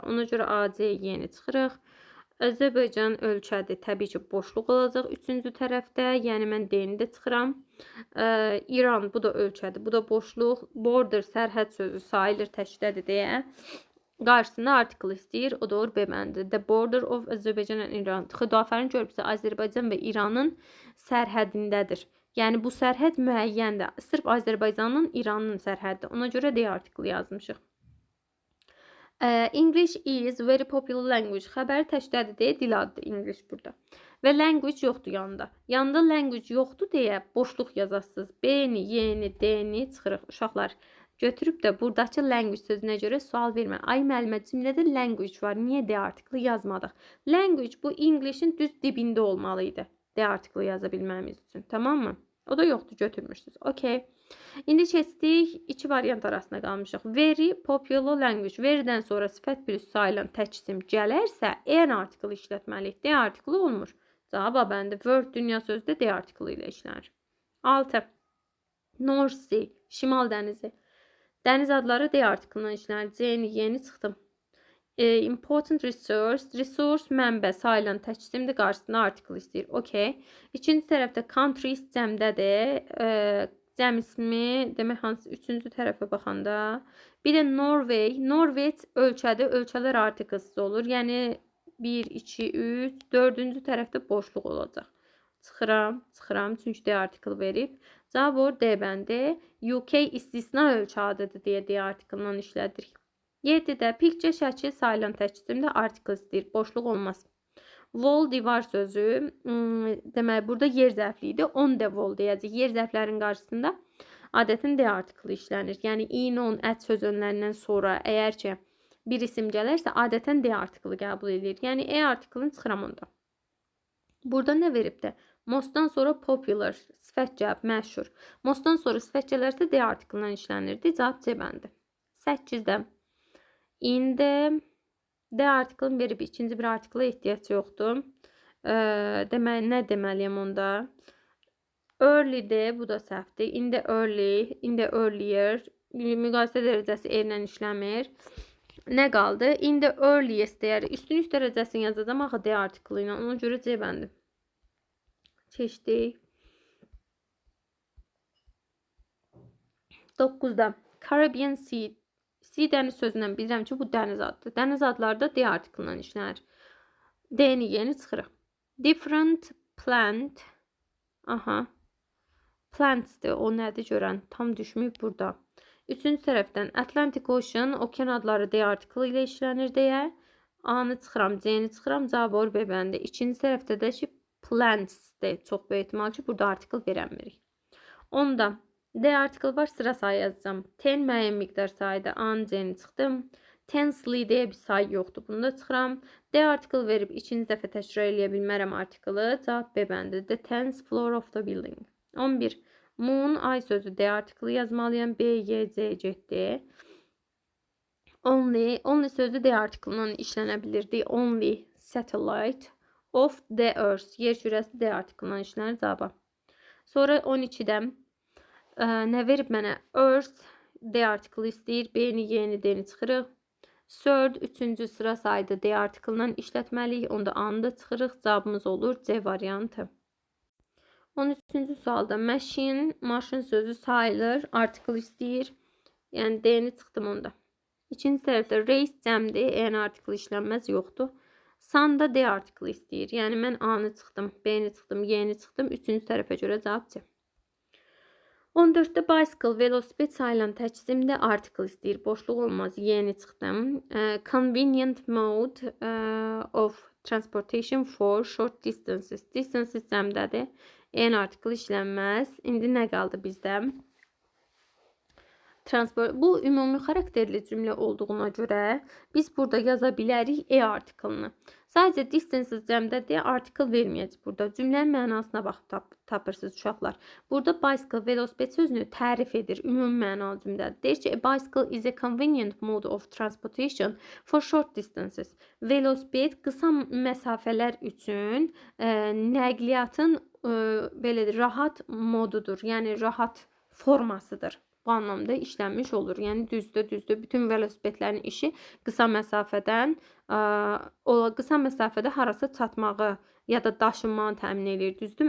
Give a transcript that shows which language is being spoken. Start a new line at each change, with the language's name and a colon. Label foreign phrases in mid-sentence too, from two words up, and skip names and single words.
Azerbaijani: Ona görə A, C, Y-ni çıxırıq. Azərbaycan ölkədir. Təbii ki, boşluq olacaq üçüncü tərəfdə. Yəni mən D-ni də çıxıram. İran, bu da ölkədir. Bu da boşluq. Border, sərhəd sözü sayılır, təşkildədir deyə. Qarşısında artikel istəyir. O da olur B bəndi.
English: The border of Azerbaijan and Iran.
Azerbaijani: Xudafərin körpüsü Azərbaycan və İranın sərhədindədir. Yəni bu sərhəd müəyyəndir. Sırf Azərbaycanın, İranın sərhəddir. Ona görə D artikeli yazmışıq.
English: English is very popular language.
Azerbaijani: Xəbəri təşkildədir deyə dil adıdır English burada. Və language yoxdur yanında. Yanında language yoxdur deyə boşluq yazasınız. B-ni, Y-ni, D-ni çıxırıq uşaqlar. Götürüb də buradakı language sözünə görə sual vermə. Ay müəllimə, cümlədə language var. Niyə D artikeli yazmadıq? Language bu English'in düz dibində olmalıydı. D artikeli yaza bilməmiz üçün. Tamam mı? O da yoxdur, götürmüşsünüz. Okay. İndi keçdik iki variant arasında qalmışıq.
English: Very popular language.
Azerbaijani: Very'dən sonra sifət bir üst sayılan tək isim gələrsə, N artikeli işlətməliyik. D artikeli olmur. Cavab A bəndi. Word dünya sözü də D artikeli ilə işlənir. 6. North Sea, şimal dənizi. Dəniz adları D artikelindən işlənir. C-ni, Y-ni çıxdım.
English: Important resource.
Azerbaijani: Resource mənbə sayılan tək isimdir. Qarşısında artikel istəyir. Okay. İkinci tərəfdə countries cəmdədir. Cəm ismi demək hansı üçüncü tərəfə baxanda. Bir də Norway. Norveç ölkədir. Ölkələr artikelsiz olur. Yəni 1, 2, 3, dördüncü tərəfdə boşluq olacaq. Çıxıram. Çünki D artikel verib. Cavab olur D bəndi. UK istisna ölkə adıdır deyə D artikelindən işlədirik. 7-də picture şəkil sayılan tək isimdə artikel istəyir. Boşluq olmaz. Wall divar sözü. Demək burada yer zərfliyidir.
English: On the wall
Azerbaijani: deyəcək. Yer zərflərin qarşısında adətən D artikeli işlənir. Yəni in, on, ət sözünlərindən sonra əgər ki bir isim gələrsə adətən D artikeli qəbul edilir. Yəni E artikelini çıxıram onda. Burada nə verib də? Mostdan sonra popular, sifət cavab, məşhur. Mostdan sonra sifət gələrsə D artikelindən işlənirdi. Cavab C bəndi. 8-də. İndi D artikelini verib. İkinci bir artikelə ehtiyac yoxdur. Demək, nə deməliyəm onda? Early'dir. Bu da səhvdir.
English: In the early, in the earlier.
Azerbaijani: Müqayisə dərəcəsi erlə işləmir. Nə qaldı?
English: In the earliest deyər.
Azerbaijani: Üstün üst dərəcəsini yazacağım axı D artikeli ilə. Ona görə C bəndi. Keçdik. 9-da. Caribbean Sea. Sea dəniz sözündən bilirəm ki, bu dəniz adıdır. Dəniz adları da D artikelindən işlənir. D-ni, Y-ni çıxırıq.
English: Different plant.
Azerbaijani: Aha. Plants'dir. O nədir görən? Tam düşməyib burada. Üçüncü tərəfdən Atlantic Ocean, okean adları D artikeli ilə işlənir deyə. A-nı çıxıram, C-ni çıxıram. Cavab olur B bəndi. İkinci tərəfdə də ki, plants'dir. Çox böyük ehtimal ki, burada artikel verənmirik. 10-da. D artikel var, sıra sayı yazacağım. 10 müəyyən miqdar sayıda A-nı, C-ni çıxdım. Tensely deyə bir say yoxdur. Bunu da çıxıram.
English: The article
Azerbaijani: verib ikinci dəfə təkrar eləyə bilmərəm artiklı. Cavab B bəndi.
English: The tenth floor of the building.
Azerbaijani: 11. Moon, ay sözü D artiklı yazmalıyam. B, Y, C getdi. Only sözü D artiklından işlənə bilir.
English: The only satellite of the earth.
Azerbaijani: Yer kürəsi D artiklından işlənir cavaba. Sonra 12-də nə verib mənə? Earth D artiklı istəyir. B-ni, Y-ni, D-ni çıxırıq. Third, 3-cü sıra saydı D artiklından işlətməliyik. Onda A-nı da çıxırıq. Cavabımız olur C variantı. 13-cü sualda machine, maşın sözü sayılır. Artikl istəyir. Yəni D-ni çıxdım onda. İkinci tərəfdə race cəmdir. Yəni artikl işlənməz yoxdur. Sun da D artiklı istəyir. Yəni mən A-nı çıxdım, B-ni çıxdım, Y-ni çıxdım. Üçüncü tərəfə görə cavab C. 14-də bicycle, velosiped sayılan təkcimdə artikl istəyir. Boşluq olmaz. Y-ni çıxdım.
English: Convenient mode of transportation for short distances.
Azerbaijani: Distances cəmdədir. Yəni artikl işlənməz. İndi nə qaldı bizdə? Transport. Bu ümumi xarakterli cümlə olduğuna görə biz burada yaza bilərik E artiklını. Sadəcə distances cəmdədir, artikl verməyəcək burada. Cümlənin mənasına baxıb tapırsınız uşaqlar. Burada bicycle, velosiped sözünü tərif edir. Ümumi mənalı cümlədir. Deyir ki,
English: a bicycle is a convenient mode of transportation for short distances.
Azerbaijani: Velosiped qısa məsafələr üçün nəqliyyatın belədir, rahat modudur. Yəni rahat formasıdır. Bu anlamda işlənmiş olur. Yəni düzdür. Bütün velosipedlərin işi qısa məsafədə harasa çatmağı ya da daşınmanı təmin edir, düzdürmü?